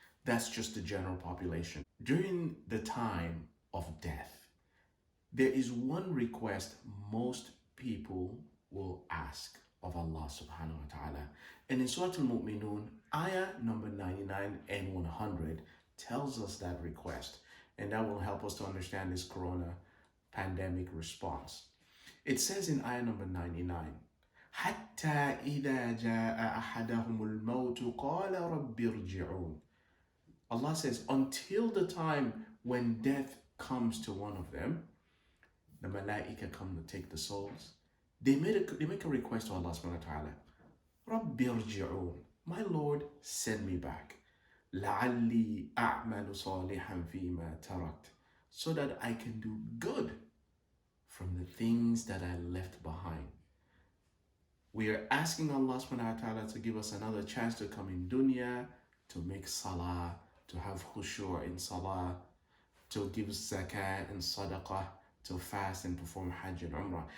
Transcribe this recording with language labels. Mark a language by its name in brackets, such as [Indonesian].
[English] That's just the general population. During the time of death, there is one request most people will ask of Allah subhanahu wa ta'ala. And in Surah Al-Mu'minun, ayah number 99 and 100 tells us that request. And that will help us to understand this corona pandemic response. It says in ayah number 99, [Arabic] حتى إذا جاء أحدهم الموت قال رب ارجعون. [English] Allah says, until the time when death comes to one of them, the malaika come to take the souls. They make a request to Allah subhanahu wa ta'ala. [Arabic] رب ارجعون. [English] My Lord, send me back. [Arabic] لعلي أعمل صالحا فيما تركت. [English] So that I can do good from the things that I left behind. We are asking Allah subhanahu wa ta'ala to give us another chance to come in dunya, to make salah, to have khushu' in salah, to give zakah and sadaqah, to fast and perform hajj and umrah.